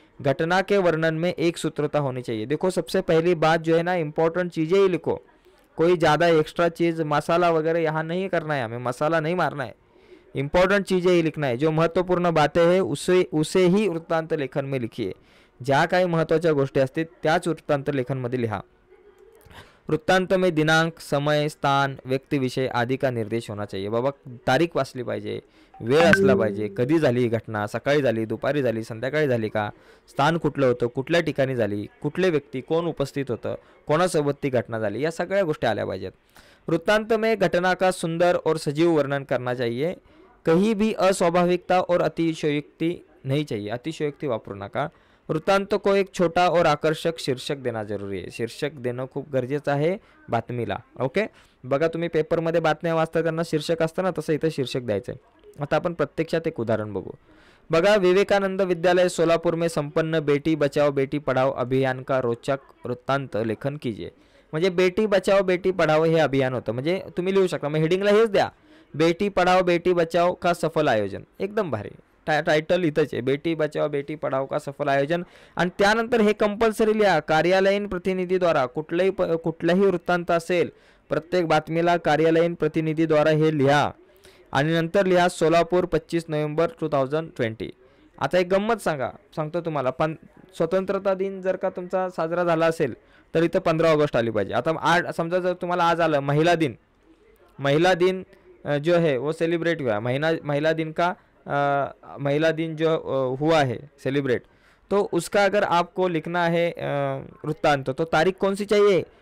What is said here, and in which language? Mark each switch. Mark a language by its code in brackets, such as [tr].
[hi] घटना के वर्णन में एक सूत्रता होनी चाहिए। देखो सबसे पहली बात जो है ना, इंपॉर्टेंट चीज़ें ही लिखो, कोई ज़्यादा एक्स्ट्रा चीज़ मसाला वगैरह यहाँ नहीं करना है, हमें मसाला नहीं मारना है, इंपॉर्टेंट चीज़ें ही लिखना है। जो महत्त्वपूर्ण बातें हैं उसे ही वृत्तांत लेखन में लिखिए। [mr] ज्या काही महत्त्वाच्या गोष्टी असतील त्याच वृत्तांत लेखनमध्ये लिहा। [hi] वृत्तांत में दिनांक, समय, स्थान, व्यक्तिविषय आदि का निर्देश होना चाहिए। [mr] बाबा तारीख वाचली पाहिजे, वेळ असला पाहिजे, कधी झाली ही घटना, सकाळी झाली, दुपारी झाली, संध्याकाळी झाली का, स्थान कुठलं होतं, कुठल्या ठिकाणी झाली, कुठले व्यक्ती, कोण उपस्थित होतं, कोणासोबत ती घटना झाली, या सगळ्या गोष्टी आल्या पाहिजेत। [hi] वृत्तांत में घटना का सुंदर और सजीव वर्णन करना चाहिए। कहीं भी अस्वाभाविकता और अतिशयोक्ति नहीं चाहिए, [mr] अतिशयोक्ति वापरू नका। [hi] वृत्तांत को एक छोटा और आकर्षक शीर्षक देना जरूरी आहे, [mr] शीर्षक देणं खूप गरजेचं आहे बातमीला। ओके, बघा तुम्ही पेपरमध्ये बातम्या वाचता त्यांना शीर्षक असतं ना, तसं इथं शीर्षक द्यायचं आहे। आता आपण प्रत्यक्षात एक उदाहरण बघू। [hi] बघा, विवेकानंद विद्यालय सोलापुर में संपन्न बेटी बचाओ बेटी पढ़ाओ अभियान का रोचक वृत्तांत लेखन कीजिए। [mr] म्हणजे बेटी बचाओ [hi] बेटी पढ़ाओ हे अभियान होतं, म्हणजे तुम्ही लिहू शकता, मग हेडिंगला हेच द्या, बेटी पढ़ाओ बेटी बचाओ का सफल आयोजन, [mr] एकदम भारी टायटल इथंच आहे, [hi] बेटी बचाओ बेटी पढ़ाओ का सफल आयोजन। [mr] आणि त्यानंतर हे कंपल्सरी लिहा, कार्यालयीन प्रतिनिधीद्वारा, कुठलाही वृत्तांत असेल प्रत्येक बातमीला कार्यालयीन प्रतिनिधीद्वारा हे लिहा। आणि नंतर लिहा सोलापूर 25 नोव्हेंबर 2020। आता एक गंमत सांगतो तुम्हाला, पण स्वतंत्रता दिन जर का तुमचा साजरा झाला असेल तर इथं 15 ऑगस्ट आली पाहिजे. आता समजा जर तुम्हाला आज आलं [hi] महिला दिन जो है वो सेलिब्रेट हुआ, महिला दिन का महिला दिन जो हुआ है सेलिब्रेट, तो उसका अगर आपको लिखना है वृत्तांत, तो तारीख कौन सी चाहिए?